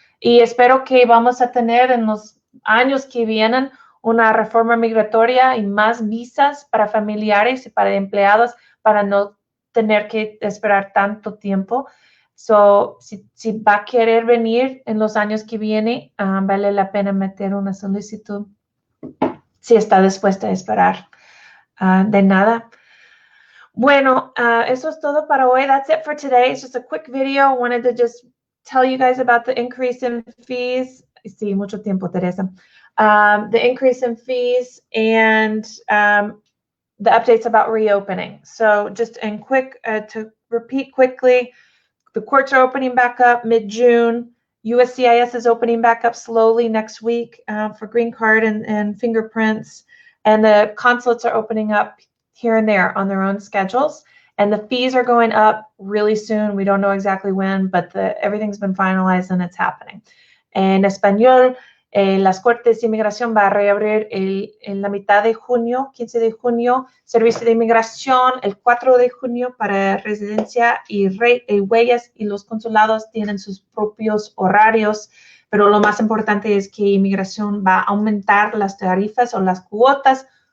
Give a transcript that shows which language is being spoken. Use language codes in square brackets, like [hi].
[es] Y espero que vamos a tener en los años que vienen una reforma migratoria y más visas para familiares y para empleados para no tener que esperar tanto tiempo. So, si va a querer venir en los años que viene, vale la pena meter una solicitud si está dispuesta a esperar. De nada. Bueno, eso es todo para hoy. [en] That's it for today. It's just a quick video. I wanted to just tell you guys about the increase in fees. [es] Sí, mucho tiempo, [en] Teresa. The increase in fees and the updates about reopening. So just in quick, to repeat quickly, the courts are opening back up mid-June. USCIS is opening back up slowly next week for green card and fingerprints. And the consulates are opening up here and there on their own schedules. And the fees are going up really soon. We don't know exactly when, but everything's been finalized and it's happening. [es] En español, las Cortes de Inmigración va a reabrir en la mitad de junio, 15 de junio, servicio de inmigración, el 4 de junio para residencia y huellas, y los consulados tienen sus propios horarios, pero lo más importante es que Inmigración va a aumentar las tarifas o las cuotas.